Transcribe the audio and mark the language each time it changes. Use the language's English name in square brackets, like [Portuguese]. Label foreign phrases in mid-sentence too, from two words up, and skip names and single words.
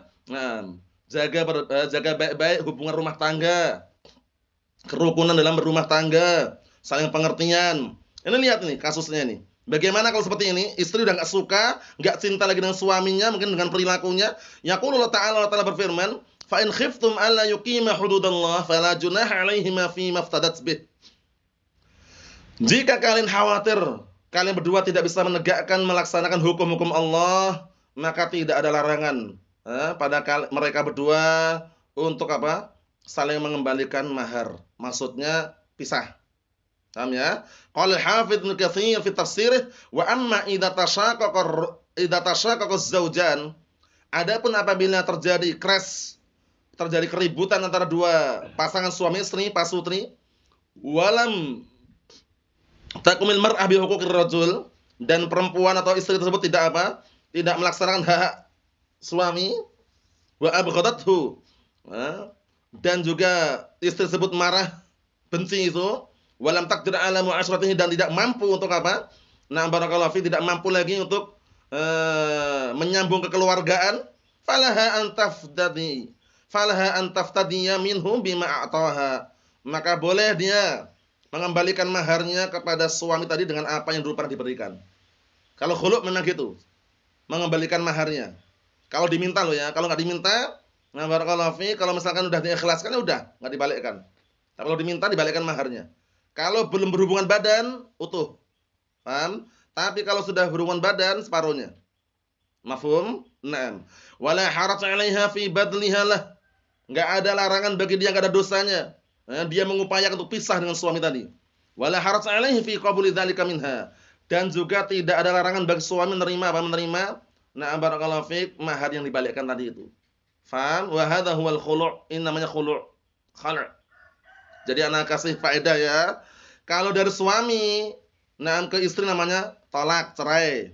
[Indonesian] Nah, jaga baik-baik hubungan rumah tangga. Kerukunan dalam berumah tangga, saling pengertian. Ini lihat nih kasusnya nih. Bagaimana kalau seperti ini? Istri udah nggak suka, nggak cinta lagi dengan suaminya, mungkin dengan perilakunya. [Arabic] يقول الله تعالى, [Indonesian] Allah Ta'ala berfirman, [Arabic] "فإن خفتم ألا يقيما حدود الله فلا جناح عليهما فيما افتدت به." [Indonesian] Jika kalian khawatir kalian berdua tidak bisa menegakkan melaksanakan hukum-hukum Allah, maka tidak ada larangan pada mereka berdua untuk apa? Saling mengembalikan mahar. Maksudnya pisah. Paham ya? [Arabic] قال الحافظ ابن كثير في تفسيره، وأما إذا تشاقق الزوجان, [Indonesian] adapun apabila terjadi crash, terjadi keributan antara dua pasangan suami istri, pasutri, [Arabic] ولم تقم المرأة بحقوق الرجل, [Indonesian] dan perempuan atau istri tersebut tidak apa? Tidak melaksanakan hak suami, [Arabic] وأبغضته, [Indonesian] dan juga istri tersebut marah, benci itu, [Arabic] ولم تقدر على معاشرته, [Indonesian] dan tidak mampu untuk apa? Nah, [Arabic] بارك الله في, [Indonesian] tidak mampu lagi untuk menyambung kekeluargaan, [Arabic] فلها أن تفتدي منه بما أعطاها. [Indonesian] Maka boleh dia mengembalikan maharnya kepada suami tadi dengan apa yang dulu pernah diberikan. Kalau khulu' memang gitu, mengembalikan maharnya. Kalau diminta loh ya, kalau nggak diminta, nah [Arabic] بارك الله في, [Indonesian] kalau misalkan udah diikhlaskan ya udah, nggak dibalikkan. Tapi kalau diminta dibalikkan maharnya. Kalau belum berhubungan badan, utuh. Paham? Tapi kalau sudah berhubungan badan, separuhnya. Mafhum? Naam. [Arabic] ولا حرج عليها في بذلها له. [Indonesian] Enggak ada larangan bagi dia, enggak ada dosanya. Dia mengupayakan untuk pisah dengan suami tadi. [Arabic] ولا حرج عليه في قبول ذلك منها. [Indonesian] Dan juga tidak ada larangan bagi suami menerima apa? Menerima, [Arabic] نعم بارك الله فيك, [Indonesian] mahar yang dibalikkan tadi itu. Faham? [Arabic] وهذا هو الخلع'. [Indonesian] Ini namanya khulu'. Khal'. Jadi anak kasih faedah ya. Kalau dari suami, nah ke istri namanya talak, cerai.